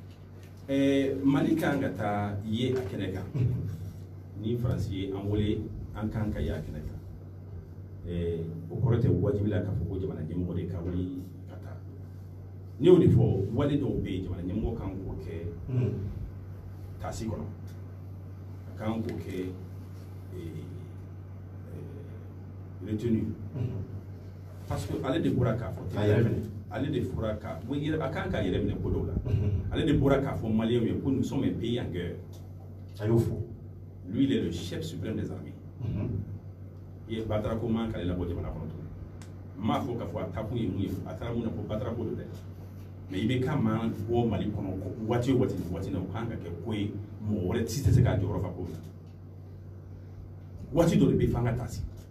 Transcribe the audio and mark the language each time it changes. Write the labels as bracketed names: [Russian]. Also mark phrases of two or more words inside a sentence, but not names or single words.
[Bambara] Mali kan ka taa ye a kɛnɛ kan ni Faransi ye an wele an kan ka ye a kɛnɛ kan o kɔrɔ tɛ wajibi la k'a fɔ ko jamana ɲɛmɔgɔ de ka wuli ka taa ne y'o de fɔ wale dɔw bɛ yen jamana ɲɛmɔgɔ kan k'o kɛ taasi kɔnɔ a kan k'o kɛ retenu [French] parce que [Bambara] ale de bɔra k'a fɔ ale de fɔra ka a kan k'a yɛrɛ minɛ ko dɔw la ale de bɔra k'a fɔ maliyɛnw ye ko [French] nous sommes un pays en guerre [Bambara] a y'o fɔ [French] lui il est le chef suprême des armées [Bambara] i ye Batarako man k'ale labɔ jamana kɔnɔ tuguni n m'a fɔ k'a fɔ a taa kun ye mun ye a taara mun na ko Batarako don dɛ mais i bɛ ka man bɔ Mali kɔnɔ waati o waati na o kan ka kɛ ko ye mɔgɔ wɛrɛ si tɛ se k'a jɔyɔrɔ fa ko min na waati dɔ de bɛ f'an ka taa si